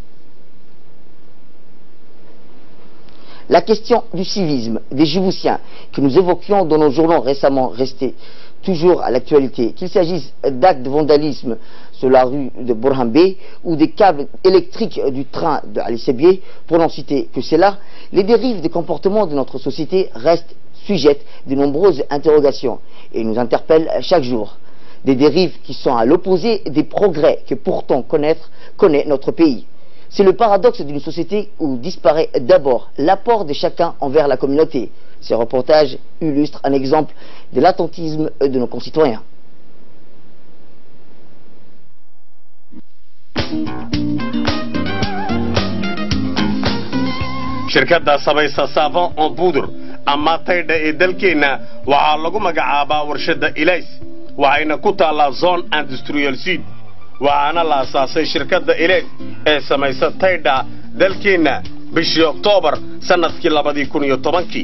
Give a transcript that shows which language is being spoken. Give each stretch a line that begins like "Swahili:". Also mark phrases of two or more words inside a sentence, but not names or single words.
French: La question du civisme des Djiboutiens que nous évoquions dans nos journaux récemment restée toujours à l'actualité, qu'il s'agisse d'actes de vandalisme sur la rue de Bourhambe ou des câbles électriques du train de Ali Sebié, pour n'en citer que cela, les dérives de comportement de notre société restent sujettes de nombreuses interrogations et nous interpellent chaque jour. Des dérives qui sont à l'opposé des progrès que pourtant connaît notre pays. C'est le paradoxe d'une société où disparaît d'abord l'apport de chacun envers la communauté. Ces reportages illustrent un exemple de l'attentisme de nos concitoyens.
Somali: shirkadda samaysa saafan oo buudur ama taydha ee dalkeena waxaa lagu magacaabaa warshada Ilays waxayna ku taalaa
French: zone industrial
Somali: seed waxaana la asaasay shirkadda Ilays ee samaysa taydha dalkeena bishii Oktoobar sanadkii 2010